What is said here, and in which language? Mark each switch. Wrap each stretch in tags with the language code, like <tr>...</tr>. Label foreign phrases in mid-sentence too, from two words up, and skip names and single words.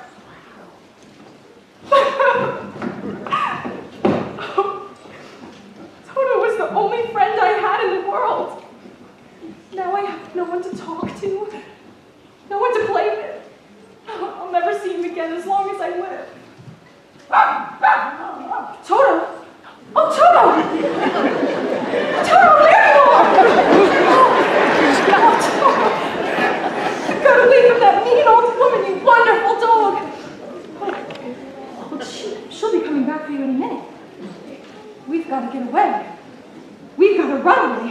<en>Toto was the only friend I had in the world. Now I have no one to talk to. No one to play with. I'll never see him again as long as I live. Toto! Oh, Toto! Toto, there you are! Oh, Toto! You got away from that mean old woman, you wonderful dog! Oh, she'll be coming back for you in a minute. We've got to get away. We've got to run away.</en>